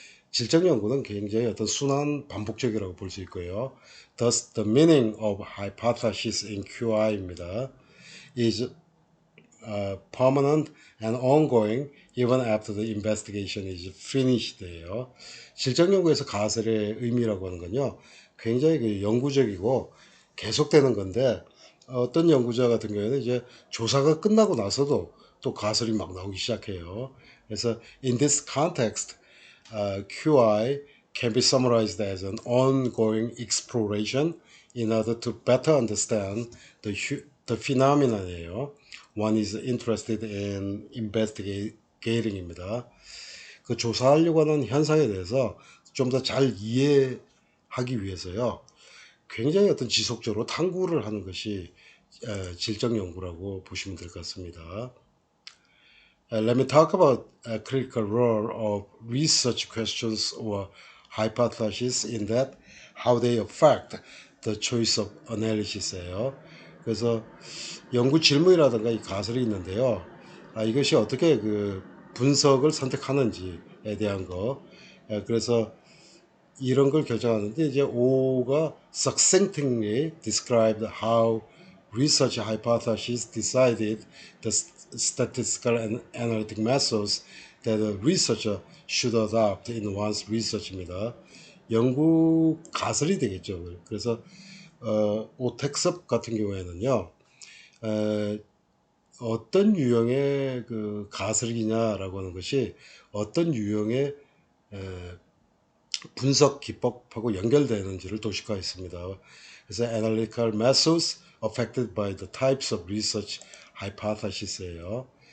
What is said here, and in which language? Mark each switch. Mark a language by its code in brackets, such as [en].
[ko] 질적 연구는 굉장히 어떤 순환 반복적이라고 볼 수 있고요. [en] Thus, the meaning of hypothesis in QI입니다. is permanent and ongoing even after the investigation is finished예요. [ko] 질적 연구에서 가설의 의미라고 하는 건요. 굉장히 그 영구적이고 계속되는 건데 어떤 연구자 같은 경우에는 이제 조사가 끝나고 나서도 또 가설이 막 나오기 시작해요. [en] 그래서 in this context, QI can be summarized as an ongoing exploration in order to better understand the phenomenon이에요. One is interested in investigating입니다. [ko] 그 조사하려고 하는 현상에 대해서 좀 더 잘 이해하기 위해서요. 굉장히 어떤 지속적으로 탐구를 하는 것이 질적 연구라고 보시면 될 것 같습니다. [en] Let me talk about a critical role of research questions or hypotheses in that how they affect the choice of analysis예요. [ko] 그래서 연구 질문이라든가 이 가설이 있는데요. 이것이 어떻게 그 분석을 선택하는지에 대한 거. 그래서 이런 걸 결정하는데 이제 O가 [en] succinctly described how research hypotheses decided the statistical and analytic methods that a researcher should adopt in one's research입니다. [ko] 연구 가설이 되겠죠. 그래서 오텍섭 같은 경우에는요. 어떤 유형의 그 가설이냐라고 하는 것이 어떤 유형의 분석 기법하고 연결되는지를 도식화했습니다. [en] 그래서 analytical methods affected by the types of research hypotheses예요.